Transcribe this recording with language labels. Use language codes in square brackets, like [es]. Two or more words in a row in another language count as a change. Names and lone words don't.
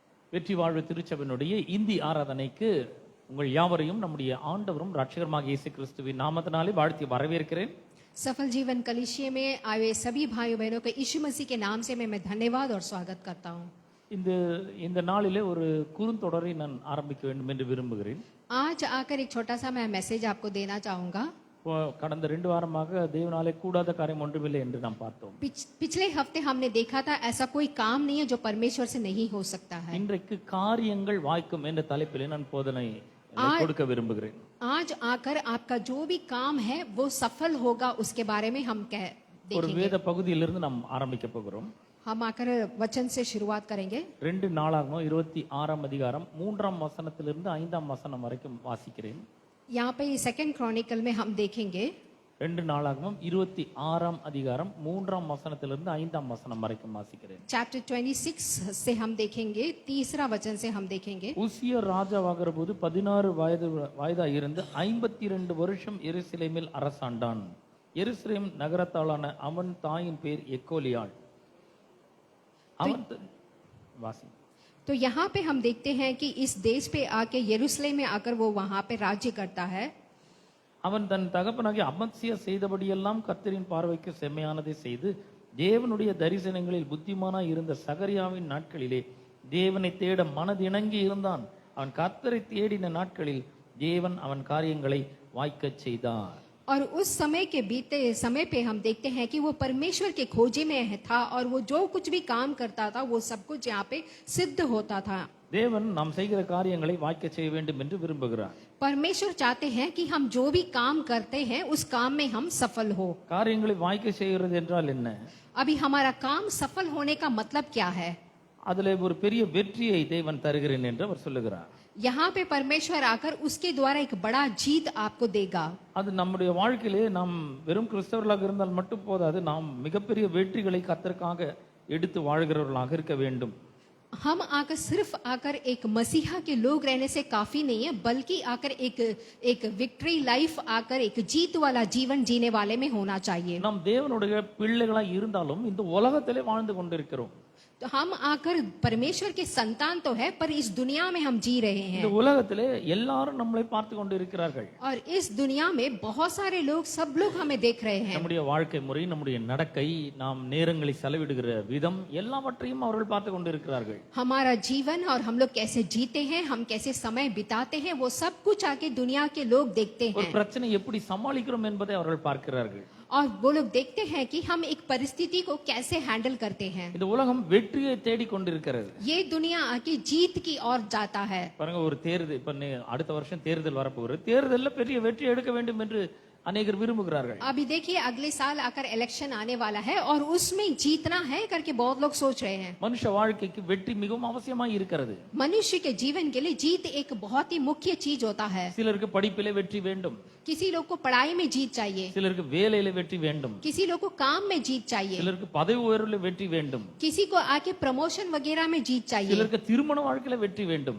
[ta] வெற்றி வாழ்வு திருச்சபையினுடைய இந்தி ஆராதனைக்கு உங்கள் யாவரையும் நம்முடைய ஆண்டவரும் ரட்சகருமாக இயேசு கிறிஸ்துவின் நாமத்தினாலே வாழ்த்தி வரவேற்கிறேன். [hi] सफल जीवन कलीसिया में आए सभी भाइयों बहनों को यीशु मसीह के नाम से मैं धन्यवाद और स्वागत करता हूँ. [ta] இந்த நாளிலே ஒரு குறுந்தொடரை நான் ஆரம்பிக்க வேண்டும் என்று விரும்புகிறேன். [hi] आज आकर एक छोटा सा मैं मैसेज आपको देना चाहूंगा. [ta] கடந்த 2 வாரமாக தேவனாலே கூடாத காரியம் ஒன்றுமில்லை என்று நாம் பார்த்தோம். [hi] पिछले हफ्ते हमने देखा था ऐसा कोई काम नहीं है जो परमेश्वर से नहीं हो सकता है. [ta] இன்றைக்கு காரியங்கள் வாய்க்கும் என்ற தலைப்பிலே நான் போதனை கொடுக்க விரும்புகிறேன். [hi] आज आकर आपका जो भी काम है वो सफल होगा उसके बारे में हम देखेंगे. [ta] ஒரு வேத பகுதியிலிருந்து நாம் ஆரம்பிக்க போகிறோம். [hi] हम आकर वचन से शुरुआत करेंगे. [ta] 2 நாளாகமம் 26ஆம் அதிகாரம் 3ஆம் வசனத்திலிருந்து 5ஆம் வசனம் வரைக்கும் வாசிக்கிறேன். [hi] यहाँ पे [en] second chronicle [hi] में हम देखेंगे. [ta] 2 நாளாகமம் 26ஆம் அதிகாரம் 3ஆம் வசனத்திலிருந்து 5ஆம் வசனம் வரைக்கும் வாசிக்கிறேன். [hi] चैप्टर 26 से हम देखेंगे, 3 वचन से हम देखेंगे. [ta] உசியா ராஜாவாகிற போது 16 வயதாய் இருந்து 52 வருஷம் எருசலேமில் அரசாண்டான். எருசலேம் நகரத்தாளான அவன் தாயின் பேர் எக்கோலியாள். அவன் வாசி. [hi] तो यहाँ पे हम देखते हैं कि इस देश पे आके यरूशलेम में आकर वो वहां पे राज्य करता है. [ta] அவன் தன் தகப்பனாகிய அமத்சியா செய்தபடியெல்லாம் கர்த்தரின் பார்வைக்கு செம்மையானதை செய்து தேவனுடைய தரிசனங்களில் புத்திமானாய் இருந்த சகரியாவின் நாட்களிலே தேவனை தேட மனதிணங்கி இருந்தான். அவன் கர்த்தரை தேடின நாட்களில் தேவன் அவன் காரியங்களை வாய்க்கச் செய்தார். [hi] और उस समय के बीते समय पे हम देखते हैं कि वो परमेश्वर के खोजे में था और वो जो कुछ भी काम करता था वो सब कुछ यहाँ पे सिद्ध होता था. [ta] தேவன் நாம் செய்கிற காரியங்களை வாய்க்க செய்ய வேண்டும் என்று விரும்புகிறார். [hi] परमेश्वर चाहते हैं कि हम जो भी काम करते हैं उस काम में हम सफल हो. [ta] காரியங்களை வாய்க்க செய்கிறது என்றால் என்ன? [hi] अभी हमारा काम सफल होने का मतलब क्या है? [ta] அதிலே ஒரு பெரிய வெற்றியை தேவன் தருகிறேன் என்று அவர் சொல்லுகிறார். [hi] यहाँ पे परमेश्वर आकर उसके द्वारा एक बड़ा जीत आपको देगा. [ta] அது நம்முடைய வாழ்க்கையிலே நாம் வெறும் கிறிஸ்தவர்களாக இருந்தால் மட்டும் போதாது, நாம் மிகப்பெரிய வெற்றிகளை கர்த்தருக்காக எடுத்து வாழ்கிறவர்களாக இருக்க வேண்டும். [hi] हम आकर सिर्फ आकर एक मसीहा के लोग रहने से काफी नहीं है, बल्कि आकर एक [en] victory life [hi] आकर एक जीत वाला जीवन जीने वाले में होना चाहिए. [ta] நாம் தேவனுடைய பிள்ளைகளாய் இருந்தாலும் இந்த உலகத்திலே வாழ்ந்து கொண்டிருக்கிறோம். [hi] तो हम आकर परमेश्वर के संतान तो है, पर इस दुनिया में हम जी रहे हैं. [ta] இந்த உலகத்திலே எல்லாரும் நம்மளை பார்த்து கொண்டிருக்கிறார்கள். [hi] और इस दुनिया में बहुत सारे लोग, सब लोग हमें देख रहे हैं. [ta] நம்முடைய வாழ்க்கை முறை, நம்முடைய நடக்கை, நாம் நேரங்களை செலவிடுகிற விதம் எல்லாவற்றையும் அவர்கள் பார்த்து கொண்டிருக்கிறார்கள். [hi] हमारा जीवन और हम लोग कैसे जीते हैं, हम कैसे समय बिताते हैं, वो सब कुछ आके दुनिया के लोग देखते हैं. [ta] ஒரு பிரச்சனை எப்படி சமாளிக்கிறோம் என்பதை அவர்கள் பார்க்கிறார்கள். [hi] और वो लोग देखते हैं कि हम एक परिस्थिति को कैसे हैंडल करते हैं. [ta] இந்த உலகம் வெற்றியை தேடி கொண்டிருக்கிறது. [hi] ये दुनिया आके जीत की ओर जाता है. [ta] பாருங்க, ஒரு தேர்தல் இப்ப அடுத்த வருஷம் தேர்தல் வரப்போகுது. தேர்தல்ல பெரிய வெற்றி எடுக்க வேண்டும் என்று अनेक विरुमुகிறார்கள். [hi] अभी देखिए अगले साल आकर इलेक्शन आने वाला है और उसमें जीतना है करके बहुत लोग सोच रहे हैं. [ta] மனுஷ வாழ்க்கைக்கு வெற்றி மிகவும் அவசியமாய் இருக்கிறது. [hi] मनुष्य के जीवन के लिए जीत एक बहुत ही मुख्य चीज होता है. [ta] சிலருக்கு படிப்பிலே வெற்றி வேண்டும். [hi] किसी लोग को पढ़ाई में जीत चाहिए. [ta] சிலருக்கு வேலையிலே வெற்றி வேண்டும். [hi] किसी लोग को काम में जीत चाहिए. [ta] சிலருக்கு பதவி உயர்விலே வெற்றி வேண்டும். [hi] किसी को आके प्रमोशन वगैरह में जीत चाहिए. [ta] சிலருக்கு திருமண வாழ்க்கையில வெற்றி வேண்டும்.